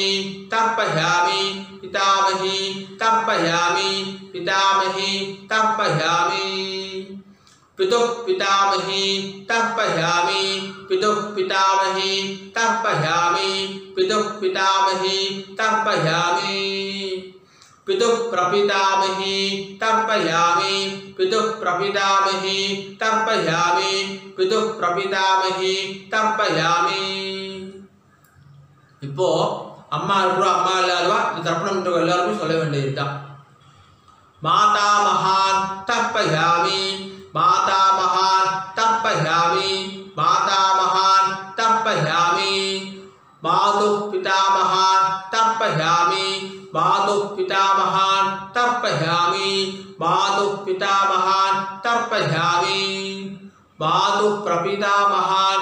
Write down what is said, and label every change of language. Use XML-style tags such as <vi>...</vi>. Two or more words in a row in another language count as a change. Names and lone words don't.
<sa>तर्पयामि पितामही तर्पयामि पितामही तर्पयामि पितुः पितामही तर्पयामि पितुः पितामही तर्पयामि पितुः पितामही तर्पयामि पितुः प्रपितामही तर्पयामि पितुः प्रपितामही तर्पयामि पितुः प्रपितामही तर्पयामि</sa> <ta>இப்போ அம்மா இருக்கிறோம் அம்மா இல்லாதவா இந்த தர்ப்பணம் எல்லாருக்கும் சொல்ல வேண்டியதுதான்</ta> <sa>मातामहान् तर्पयामि मातामहान् तर्पयामि मातामहान् तर्पयामि मातुः पितामहान् तर्पयामि मातुः पितामहान् तर्पयामि मातुः पितामहान् तर्पयामि मातुः प्रपितामहान्</sa>